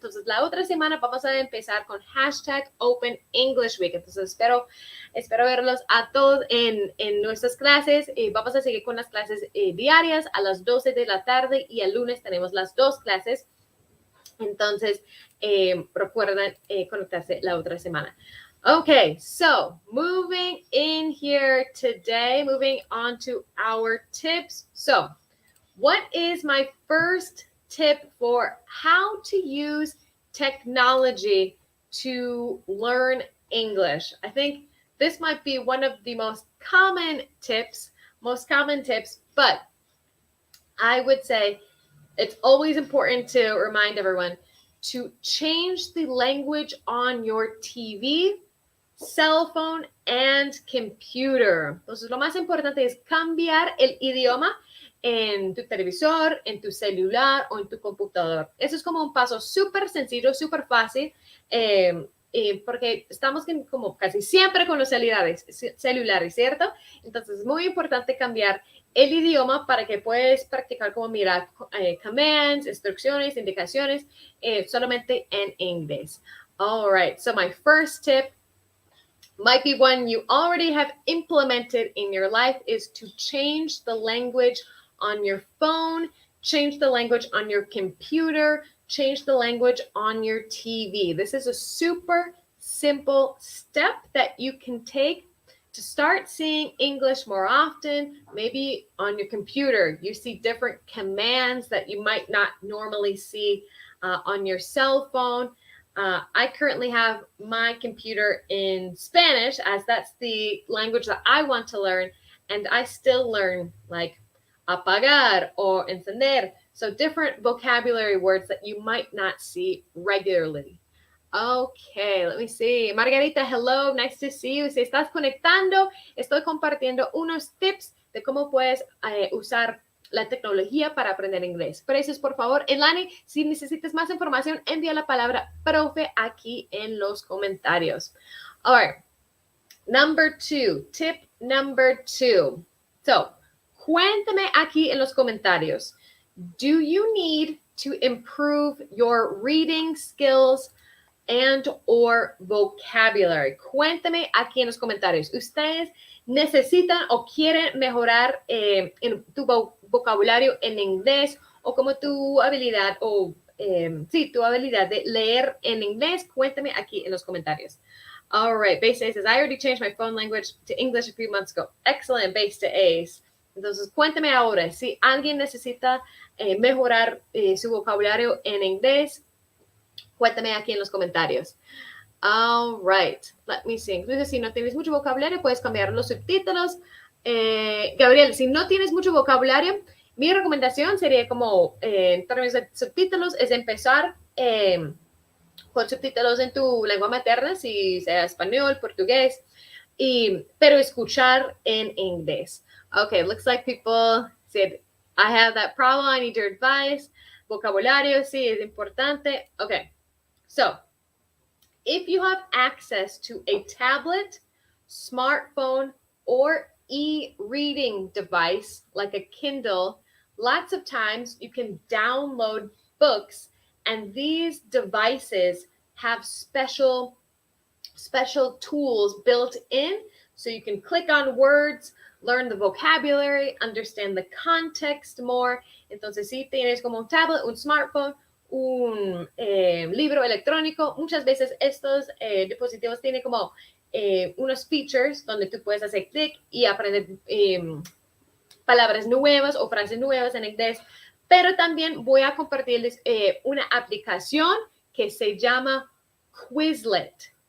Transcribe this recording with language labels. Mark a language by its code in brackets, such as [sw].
[es] Entonces, la otra semana vamos a empezar con hashtag Open English Week. Entonces, espero verlos a todos en nuestras clases. Vamos a seguir con las clases diarias a las 12 de la tarde y el lunes tenemos las 2 clases. Entonces, recuerden conectarse la otra semana. [en] Okay, so moving in here today, moving on to our tips. So, what is my first tip for how to use technology to learn English? I think this might be one of the most common tips, but I would say it's always important to remind everyone to change the language on your TV, cell phone, and computer. [es] Entonces, lo más importante es cambiar el idioma en tu televisor, en tu celular o en tu computador. Eso es como un paso súper sencillo, súper fácil. porque estamos como casi siempre con los celulares, ¿cierto? Entonces es muy importante cambiar el idioma para que puedas practicar como mirar commands, instrucciones, indicaciones, solamente en inglés. [en] All right, so my first tip might be one you already have implemented in your life is to change the language on your phone, change the language on your computer, change the language on your TV. This is a super simple step that you can take to start seeing English more often. Maybe on your computer, you see different commands that you might not normally see on your cell phone. I currently have my computer in Spanish, as that's the language that I want to learn, and I still learn like apagar or encender. So different vocabulary words that you might not see regularly. Okay, let me see. [es] Margarita, [en] hello, nice to see you. [es] Si estás conectando, estoy compartiendo unos tips de cómo puedes usar la tecnología para aprender inglés. Precios, por favor. Elani, si necesitas más información, envía la palabra profe aquí en los comentarios. [en] All right. Number 2, tip number 2. So, [es] cuéntame aquí en los comentarios. [en] Do you need to improve your reading skills and or vocabulary? [es] Cuéntame aquí en los comentarios. ¿Ustedes necesitan o quieren mejorar en tu vocabulario en inglés o como tu habilidad tu habilidad de leer en inglés? Cuéntame aquí en los comentarios. [en] All right, Base A says, I already changed my phone language to English a few months ago. Excellent, Base to Ace. [es] Entonces, cuéntame ahora, si alguien necesita mejorar su vocabulario en inglés, cuéntame aquí en los comentarios. [en] All right, let me see. [es] Incluso si no tienes mucho vocabulario, puedes cambiar los subtítulos. Gabriel, si no tienes mucho vocabulario, mi recomendación sería como, en términos de subtítulos, es empezar con subtítulos en tu lengua materna, si sea español, portugués, pero escuchar en inglés. [en] Okay, looks like people said, I have that problem, I need your advice. [es] Vocabulario, sí, es importante. [en] Okay, so, if you have access to a tablet, smartphone, or e-reading device like a Kindle, lots of times you can download books, and these devices have special tools built in, so you can click on words, learn the vocabulary, understand the context more. [es] Entonces, si tienes como un tablet, un smartphone, un libro electrónico, muchas veces estos dispositivos tienen como unos features donde tú puedes hacer clic y aprender palabras nuevas o frases nuevas en inglés, pero también voy a compartirles una aplicación que se llama Quizlet.